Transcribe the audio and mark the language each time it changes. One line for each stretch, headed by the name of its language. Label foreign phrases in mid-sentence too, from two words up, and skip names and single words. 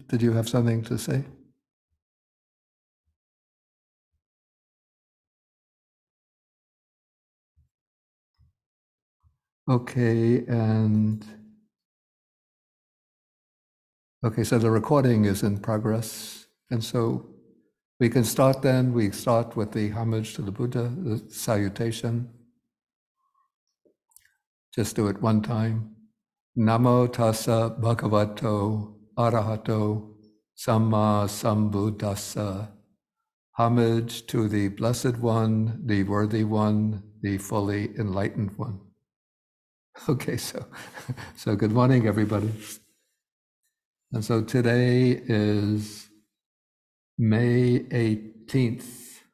English: Did you have something to say? Okay, so the recording is in progress. And so we can start then. We start with the homage to the Buddha, the salutation. Just do it one time.
Pali: Namo tassa bhagavato arahato samma sambuddhassa.
English: Homage to the Blessed One, the Worthy One, the fully enlightened one. Okay, so good morning, everybody. And so today is May 18th.